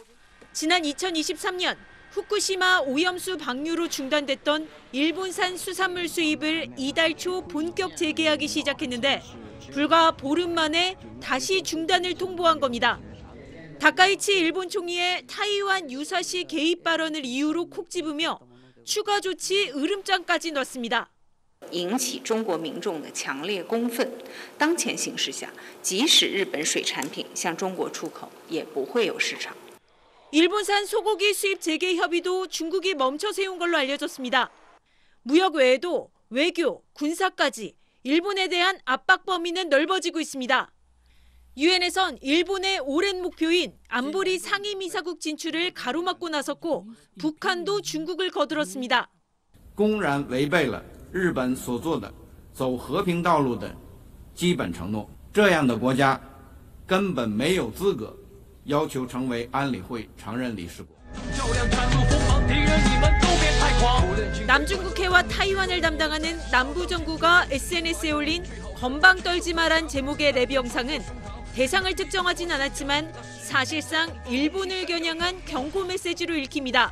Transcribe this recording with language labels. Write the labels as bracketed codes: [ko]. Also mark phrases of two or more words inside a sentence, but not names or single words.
[ko] 지난 2023년 후쿠시마 오염수 방류로 중단됐던 일본산 수산물 수입을 이달 초 본격 재개하기 시작했는데 불과 보름 만에 다시 중단을 통보한 겁니다. 다카이치 일본 총리의 타이완 유사시 개입 발언을 이유로 콕 집으며 추가 조치 으름장까지 놨습니다. [zh] 引起中国民众的强烈公愤。当前形势下，即使日本水产品向中国出口，也不会有市场。 [ko] 일본산 소고기 수입 재개 협의도 중국이 멈춰 세운 걸로 알려졌습니다. 무역 외에도 외교, 군사까지 일본에 대한 압박 범위는 넓어지고 있습니다. 유엔에선 일본의 오랜 목표인 안보리 상임이사국 진출을 가로막고 나섰고 북한도 중국을 거들었습니다. [zh] 公然违背了 日本所做的走和平道路的基本承诺，这样的国家根本没有资格要求成为安理会常任理事国。 [ko] 남중국해와 타이완을 담당하는 남부정부가 SNS에 올린 건방 떨지 마란 제목의 랩 영상은 대상을 특정하진 않았지만 사실상 일본을 겨냥한 경고 메시지로 읽힙니다.